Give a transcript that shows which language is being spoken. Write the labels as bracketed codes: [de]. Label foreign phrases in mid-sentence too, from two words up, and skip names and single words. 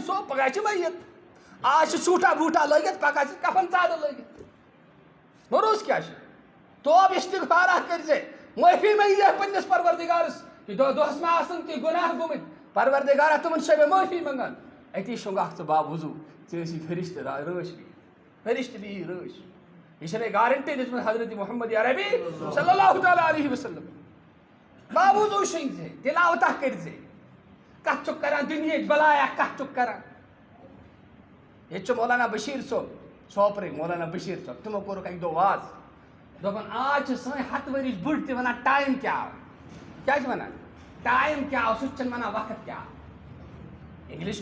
[ks] صوب پگاہ چھِ مٔیِت آز چھُ سوٗٹھا بوٗٹھا لٲگِتھ پگاہ چھِ کفن ژادٕ لٲگِتھ بروس کیٛاہ چھُ توبہٕ استغفارا کٔرۍ زِ معٲفی منٛگۍ زِ پننِس پروردگارس کہ دۄہس ما آسن کینٛہہ گۄناہ گوٚمٕتۍ پروردگارا تِمن چھِ مےٚ معٲفی منٛگان اتی شۄنٛگکھ ژٕ با وضوٗ ژےٚ ٲسی فرشتہٕ رٲچھ فرشتہٕ بِہی رٲچھ یہ چھنہٕ گارنٹی دِژمٕژ حضرت محمد عربی [ar] صلی اللہ تعالیٰ علیہ وسلم [ks] با وضوٗ شۄنٛگۍ زِ تلاوتہ کٔرۍ زِ کتھ چھُکھ کران دُنہِچ بلایا کتھ چھُکھ کران ییٚتہِ چھُ مولانا بشیٖر صٲب سوپرٕکۍ مولانا بشیٖر صٲب تِمو کوٚرُکھ اکہِ دۄہ واز دوٚپُن آز چھِ سٲنۍ 100 ؤرِش بٕڈۍ تہِ ونان ٹایم کیٛاہ آو کیٛاہ چھِ ونان ٹایم کیٛاہ آو سُہ تہِ چھِنہٕ ونان وقت کیٛاہ آو انگلش